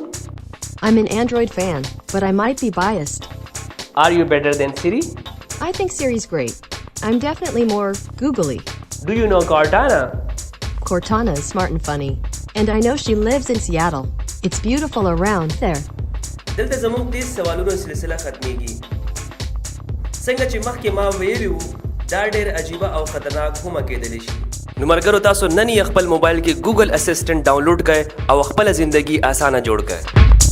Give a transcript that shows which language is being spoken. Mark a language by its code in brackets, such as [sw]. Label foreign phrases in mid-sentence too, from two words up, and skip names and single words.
[en] I'm an Android fan, but I might be biased. Are you better than Siri? I think Siri's great. I'm definitely more googly. Do you know Cortana? Cortana is smart and funny. And I know she lives in Seattle. It's beautiful around there. [ps] دلته زموږ 30 سوالونو سلسله ختميږي. څنګه چې مخکې ما ویلي وو دا ډېر عجیبه او خطرناک هم کېدلی شي. نو مرګرو تاسو نن یې خپل موبایل کې ګوګل اسسټنټ ډاونلوډ کړئ او خپل ژوندۍ اسانه جوړ کړئ.